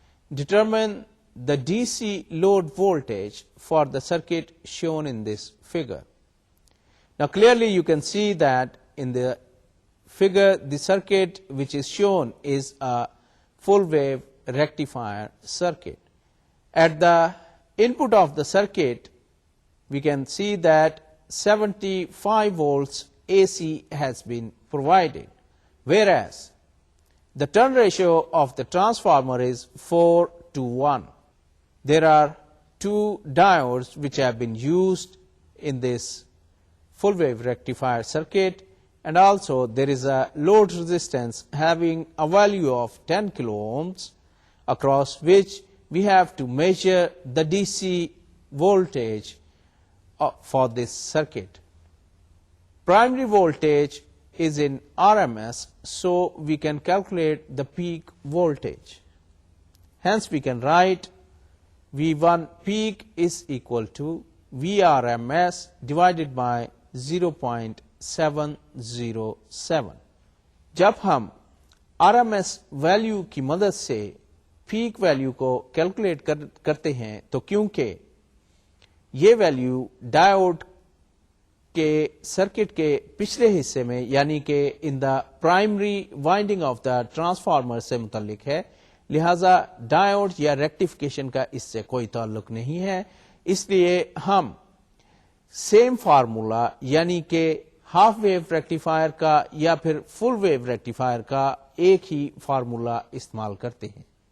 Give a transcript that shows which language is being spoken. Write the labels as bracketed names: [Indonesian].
[English] Determine the D C load voltage for the circuit shown in this figure. Now clearly you can see that in the figure the circuit which is shown is a full wave rectifier circuit. At the input of the circuit we can see that 75 volts AC has been provided, whereas the turn ratio of the transformer is 4:1. There are 2 diodes which have been used in this full wave rectifier circuit, and also there is a load resistance having a value of 10 kilo ohms, across which we have to measure the DC voltage for this circuit. Primary voltage is in RMS, so we can calculate the peak voltage. Hence we can write V1 peak is equal to VRMS divided by 0.707. [Urdu] جب ہم RMS value کی مدد سے pack value کو calculate کرتے ہیں تو کیونکہ یہ ویلیو ڈائیوڈ کے سرکٹ کے پچھلے حصے میں یعنی کہ [English] in the primary winding of the transformer [Urdu] سے متعلق ہے، لہذا ڈائیوڈ یا ریکٹیفیکیشن کا اس سے کوئی تعلق نہیں ہے، اس لیے ہم سیم فارمولا یعنی کہ ہاف ویو ریکٹیفائر کا یا پھر فل ویو ریکٹیفائر کا ایک ہی فارمولا استعمال کرتے ہیں۔